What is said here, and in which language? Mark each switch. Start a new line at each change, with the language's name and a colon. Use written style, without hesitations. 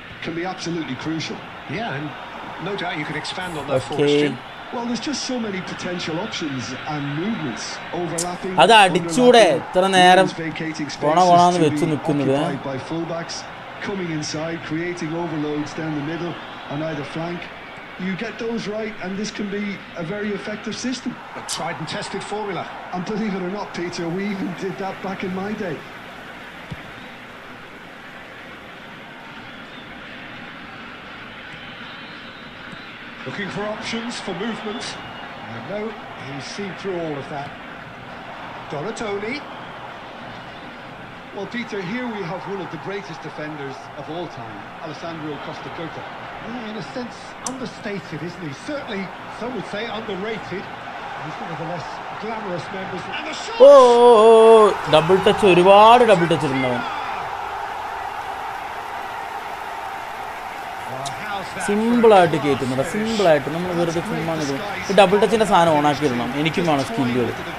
English: Can be absolutely crucial. Yeah, and no doubt you can expand on that question. Well, there's just so many potential options and movements overlapping.
Malayalam: അത് അടിച്ചൂടെ ഇത്ര നേരം കോണാന്ന് വെച്ച് നിൽക്കുന്നത്.
English: By fullbacks coming inside, creating overloads down the middle on either flank. You get those right, and this can be a very effective system. A tried and tested formula. And believe it or not, Peter, we even did that back in my day. Looking for options for movement. No, he's seen through all of that. Donatoni. Well, Peter, here we have one of the greatest defenders of all time, Alessandro Costa Curta. Yeah, in a sense, understated, isn't he? Certainly, some would say underrated. He's one of the less glamorous members. And the shot!
Malayalam: Double touch, ഒരുപാട് double touch ഉണ്ടാവും. സിമ്പിളായിട്ട് കയറ്റുന്നുണ്ട്, സിമ്പിളായിട്ട് നമ്മൾ വെറുതെ ചുമ്മാ ഈ double ടച്ചിൻ്റെ സാധനം ഓണാക്കിയിടണം. എനിക്കും വേണം സ്കില്ലുകൾ.